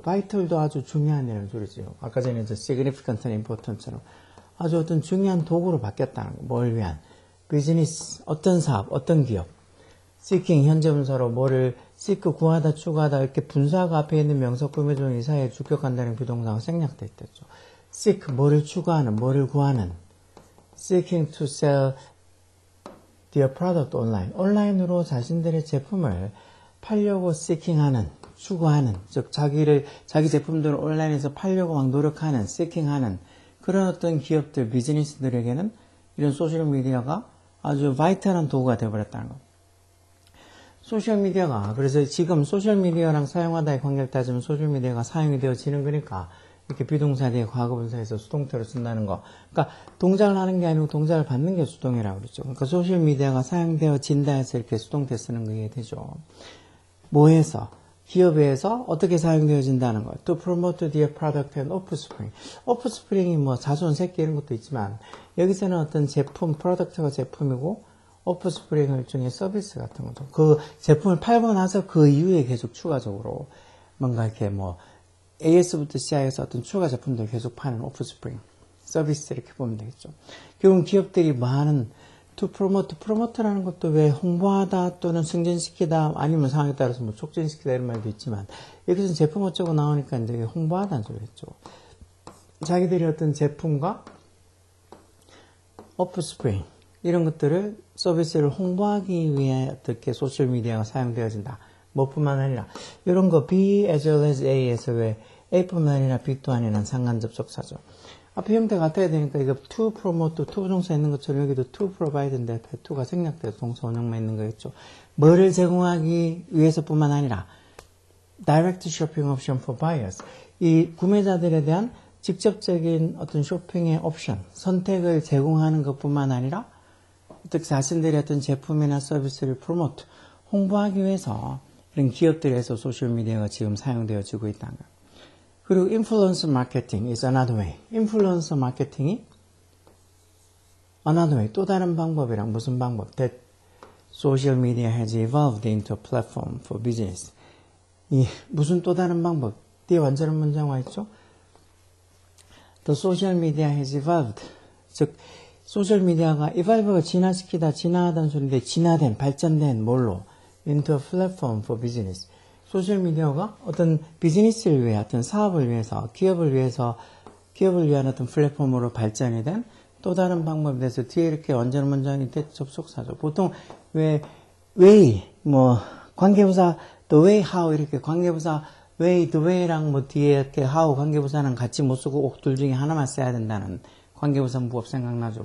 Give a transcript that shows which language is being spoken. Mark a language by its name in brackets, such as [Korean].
[Korean] vital도 아주 중요한 이라는 소리죠. 아까 전에 저 [English] significant and important [Korean] 처럼 아주 어떤 중요한 도구로 바뀌었다는 거. 뭘 위한? 비즈니스, 어떤 사업, 어떤 기업. seeking, 현재 분사로 뭐를 seek, 구하다, 추구하다 이렇게 분사가 앞에 있는 명사 꾸며주는 이 사이에 주격한다는 비동사가 생략돼 있겠죠. seek, 뭐를 추구하는, 뭐를 구하는. [English] seeking to sell their product online. [Korean] 온라인으로 자신들의 제품을 팔려고 seeking하는, 추구하는, 즉 자기 제품들을 온라인에서 팔려고 막 노력하는, seeking하는 그런 어떤 기업들, 비즈니스들에게는 이런 소셜미디어가 아주 바이탈한 도구가 되어버렸다는 거. 소셜미디어가, 그래서 지금 소셜미디어랑 사용하다의 관계를 따지면 소셜미디어가 사용이 되어지는 거니까 이렇게 비동사 뒤에 과거분사에서 수동태로 쓴다는 거. 그러니까 동작을 하는 게 아니고 동작을 받는 게 수동이라고 그랬죠. 그러니까 소셜미디어가 사용되어진다 해서 이렇게 수동태 쓰는 거 이해되죠. 뭐해서? 기업에서 어떻게 사용되어진다는 거. [English] To promote their product and offspring. [Korean] offspring이 뭐 자손, 새끼 이런 것도 있지만 여기서는 어떤 제품, 프로덕트가 제품이고 offspring은 일종의 서비스 같은 거죠. 그 제품을 팔고 나서 그 이후에 계속 추가적으로 뭔가 이렇게 뭐 AS부터 시작해서 어떤 추가 제품들 계속 파는 offspring. 서비스 이렇게 보면 되겠죠. 결국은 기업들이 뭐 하는 to promote, promote라는 것도 왜 홍보하다 또는 승진시키다 아니면 상황에 따라서 뭐 촉진시키다 이런 말도 있지만 여기서는 제품 어쩌고 나오니까 이제 홍보하다는 소리겠죠. 자기들이 어떤 제품과 offspring 이런 것들을 서비스를 홍보하기 위해 어떻게 소셜미디어가 사용되어진다. 뭐뿐만 아니라 이런 거 [English] B as well as A [Korean] 에서 왜 A뿐만 아니라 B 또한이란 상관접속사죠. 앞에 형태 같아야 되니까 이거 to promote, to 동사 있는 것처럼 여기도 to provide인데 앞에 to가 생략돼서 동사 원형만 있는 거겠죠. 뭐를 제공하기 위해서뿐만 아니라 [English] direct shopping option for buyers. [Korean] 이 구매자들에 대한 직접적인 어떤 쇼핑의 옵션, 선택을 제공하는 것뿐만 아니라 즉 자신들의 어떤 제품이나 서비스를 promote, 홍보하기 위해서 이런 기업들에서 소셜미디어가 지금 사용되어지고 있다는 거예요. [English] 그리고 influencer marketing is another way. [Korean] 인플루언서 마케팅이 [English] another way, [Korean] 또 다른 방법이랑 무슨 방법? [English] That social media has evolved into a platform for business. [Korean] 이 무슨 또 다른 방법? 뒤에 완전한 문장 와 있죠? [English] The social media has evolved. [Korean] 즉 소셜미디어가 evolve가 진화시키다, 진화하다는 소리인데 진화된, 발전된 뭘로? [English] into a platform for business. [Korean] 소셜미디어가 어떤 비즈니스를 위해, 어떤 사업을 위해서, 기업을 위한 어떤 플랫폼으로 발전이 된 또 다른 방법에 대해서 뒤에 이렇게 완전 문장이 접속사죠. 보통 way, 뭐, 관계부사, the way, how, 이렇게 관계부사, way, the way랑 뭐 뒤에 이렇게 how 관계부사는 같이 못 쓰고 꼭 둘 중에 하나만 써야 된다는 관계부사 문법 생각나죠.